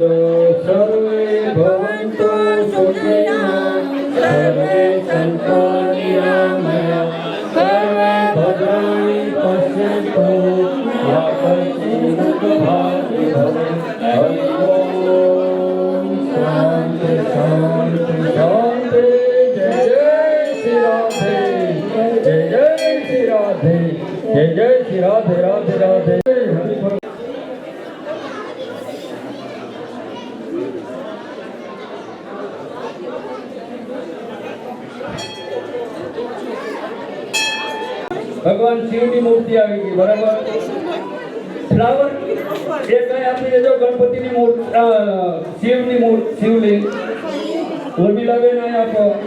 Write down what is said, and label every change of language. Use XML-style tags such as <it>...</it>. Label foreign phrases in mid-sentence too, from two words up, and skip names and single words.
<sa>सर्वे भवन्तु सुखिनः सर्वे सन्तु निरामया सर्वे भद्राणि पश्यन्तु मा कश्चित् दुःखभाग् भवेत्। हरि ओम शांति शांति शांति।</sa> <hi>जय जय श्री राधे, जय जय श्री राधे, जय जय श्री राधे, राधे राधे।</hi> <gu>ભગવાન શિવની મૂર્તિ આવી ગઈ, બરાબર। ફ્લાવર એ કઈ આપી દેજો, ગણપતિની મૂર્તિ, શિવની મૂર્તિ, શિવલિંગ ઉર્મિલાબેન અહીં આપો।</gu>